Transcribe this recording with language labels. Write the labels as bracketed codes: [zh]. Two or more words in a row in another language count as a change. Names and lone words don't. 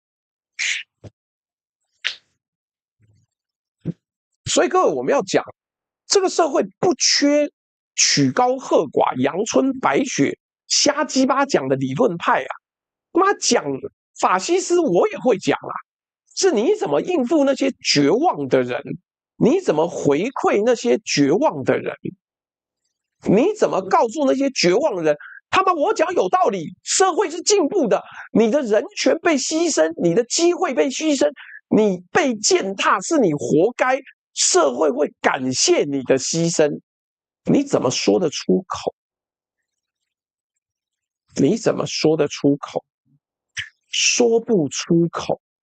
[zh] 所以各位，我們要講，這個社會不缺曲高和寡、陽春白雪、瞎雞巴講的理論派啊！媽講法西斯我也會講啊，是你怎麼應付那些絕望的人？你怎麼回饋那些絕望的人？你怎麼告訴那些絕望的人，他們我講有道理，社會是進步的，你的人權被犧牲，你的機會被犧牲，你被踐踏是你活該，社會會感謝你的犧牲。你怎麼說得出口？你怎麼說得出口？說不出口。